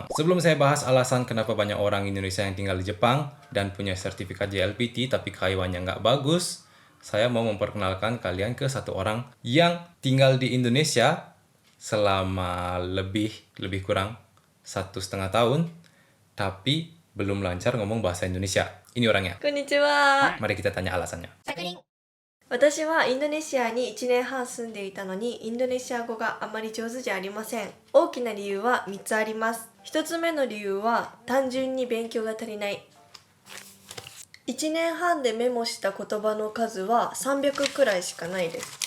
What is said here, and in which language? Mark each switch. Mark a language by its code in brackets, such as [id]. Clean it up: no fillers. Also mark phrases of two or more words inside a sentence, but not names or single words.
[id] Sebelum saya bahas alasan kenapa banyak orang Indonesia yang tinggal di Jepang dan punya sertifikat JLPT tapi kaiwannya nggak bagus, saya mau memperkenalkan kalian ke satu orang yang tinggal di Indonesia selama lebih kurang 1,5 tahun, tapi belum lancar ngomong bahasa Indonesia. Ini orangnya. Konnichiwa. Mari kita tanya alasannya. [ja] 私はインドネシアに1年半住んでいたのにインドネシア語があまり上手じゃありません。大きな理由は3つあります。1つ目の理由は単純に勉強が足りない。1年半でメモした言葉の数は300くらいしかないです。